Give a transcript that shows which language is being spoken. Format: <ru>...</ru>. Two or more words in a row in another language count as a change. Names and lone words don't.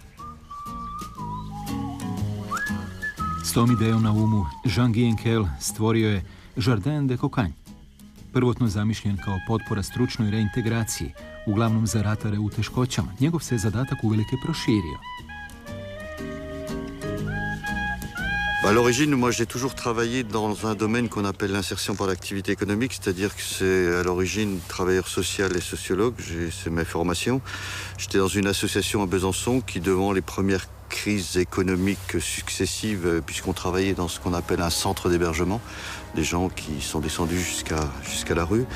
<hr>S tom idejom na umu Jean-Guy Henkel stvorio je Jardin de Cocagne. Prvotno zamišljen kao potpora stručnoj reintegraciji, uglavnom za ratare u teškoćama. Njegov se zadatak uvelike proširio.</hr> <fr>À l'origine, moi j'ai toujours travaillé dans un domaine qu'on appelle l'insertion par l'activité économique, c'est-à-dire que c'est à l'origine travailleur social et sociologue, c'est mes formations. J'étais dans une association à Besançon qui, devant les premières crises économiques successives, puisqu'on travaillait dans ce qu'on appelle un centre d'hébergement, des gens qui sont descendus jusqu'à la rue.</fr>